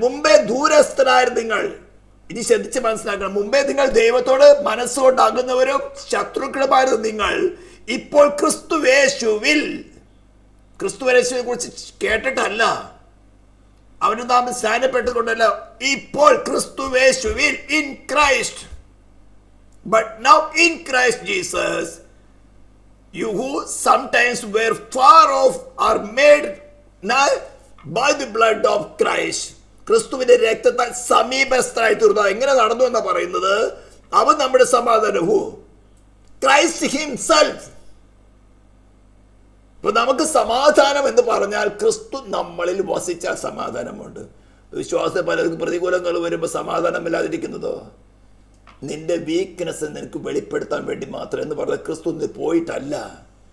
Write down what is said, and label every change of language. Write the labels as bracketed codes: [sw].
[ml] മുമ്പേ ദൂരസ്ഥനായിരുന്നു നിങ്ങൾ. ഇനി ശ്രദ്ധിച്ച് മനസ്സിലാക്കണം, മുമ്പേ നിങ്ങൾ ദൈവത്തോട് മനസ്സുകൊണ്ടാകുന്നവരും ശത്രുക്കളുമായിരുന്നു നിങ്ങൾ. ഇപ്പോൾ ക്രിസ്തുവേശുവിൽ, ക്രിസ്തുവേശുവിനെ കുറിച്ച് കേട്ടിട്ടല്ല, അവന് നാം സ്നാനപ്പെട്ടുകൊണ്ടല്ല, ഇപ്പോൾ ക്രിസ്തുവേശുവിൽ, in Christ. [en] But now in Christ Jesus, you who sometimes were far off are made nigh by the blood of Christ. [ml] ക്രിസ്തുവിന്റെ രക്തത്താൽ സമീപസ്ഥരായി തീർന്നു. എങ്ങനെ നടന്നു എന്നാ പറയുന്നത്? അവൻ നമ്മുടെ സമാധാനം. ഹു? [en] Christ himself. [ml] ഇപ്പൊ നമുക്ക് സമാധാനം എന്ന് പറഞ്ഞാൽ ക്രിസ്തു നമ്മളിൽ വസിച്ചാൽ സമാധാനമുണ്ട്. വിശ്വാസ പലർക്കും പ്രതികൂലങ്ങൾ വരുമ്പോൾ സമാധാനമില്ലാതിരിക്കുന്നതോ നിന്റെ വീക്ക്നെസ് നിനക്ക് വെളിപ്പെടുത്താൻ വേണ്ടി മാത്രം എന്ന് പറഞ്ഞ ക്രിസ്തു പോയിട്ടല്ല.